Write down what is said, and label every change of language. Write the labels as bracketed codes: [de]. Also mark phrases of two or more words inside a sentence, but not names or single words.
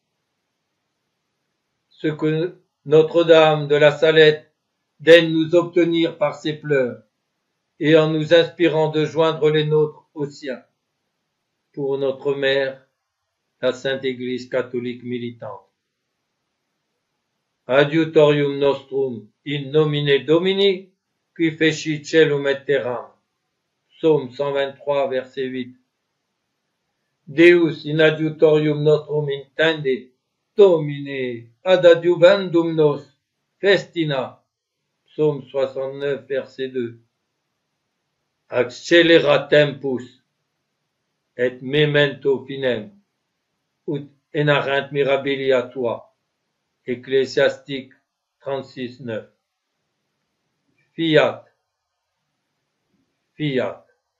[fr] Ce que Notre-Dame de la Salette daigne nous obtenir par ses pleurs, et en nous inspirant de joindre les nôtres aux siens, pour notre mère, la Sainte Église catholique militante. [la] Adiutorium nostrum in nomine Domini, qui fecit celum et terram. [fr] Psaume 123, verset 8. [la] Deus in adiutorium nostrum intende, Domine ad adiuvandum nos, festina. [fr] Psaume 69, verset 2. [la] Accelera tempus, et memento finem, ut enarrent mirabilia tua. [fr] Ecclésiastique 36, 9. [la] Fiat. Fiat.